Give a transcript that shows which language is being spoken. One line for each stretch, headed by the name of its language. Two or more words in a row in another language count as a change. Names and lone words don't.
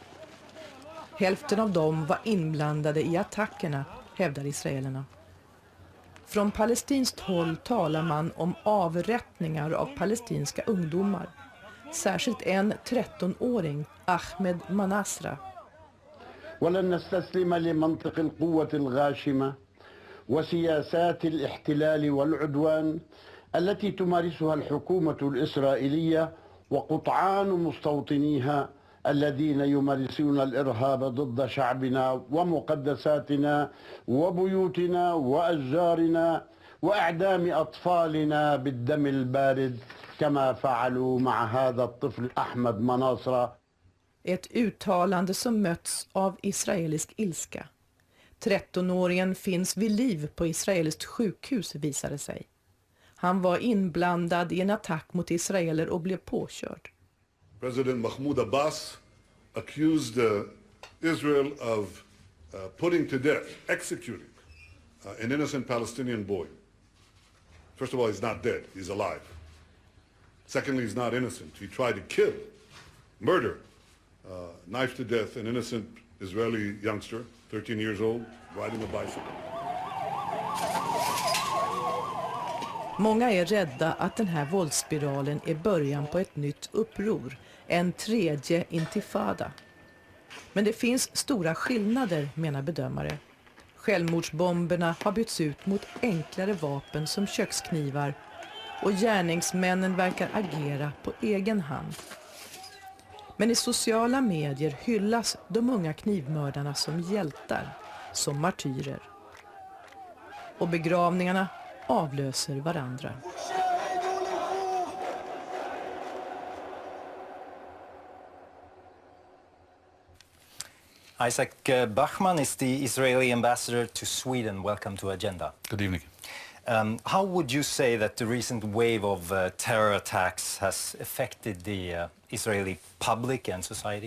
Swedish: Hälften av dem var inblandade i attackerna, hävdar israelerna. Från palestinskt håll talar man om avrättningar av palestinska ungdomar. Särskilt en 13-åring, Ahmed Manasra.
Arabic: ولن نستسلم لمنطق القوة الغاشمة وسياسات الاحتلال والعدوان التي تمارسها الحكومة الإسرائيلية وقطعان مستوطنيها الذين يمارسون الإرهاب ضد شعبنا ومقدساتنا وبيوتنا وأشجارنا وإعدام أطفالنا بالدم البارد كما فعلوا مع هذا الطفل أحمد مناصرة.
Swedish: Ett uttalande som möts av israelisk ilska. 13-åringen finns vid liv på israeliskt sjukhus, visade sig. Han var inblandad i en attack mot israeler och blev påkörd.
English: President Mahmoud Abbas accused Israel of putting to death, executing an innocent Palestinian boy. First of all, he's not dead, he's alive. Secondly, he's not innocent. He tried to kill, murder, knife to death an innocent Israeli youngster, 13 years old, riding a bicycle.
Swedish: Många är rädda att den här våldsspiralen är början på ett nytt uppror, en tredje intifada. Men det finns stora skillnader, menar bedömare. Självmordsbomberna har bytts ut mot enklare vapen som köksknivar och gärningsmännen verkar agera på egen hand. Men i sociala medier hyllas de unga knivmördarna som hjältar, som martyrer. Och begravningarna avlöser varandra.
English: Isaac Bachman is the Israeli ambassador to Sweden. Welcome to Agenda. Good evening. How would you say that the recent wave of terror attacks has affected the Israeli public and society?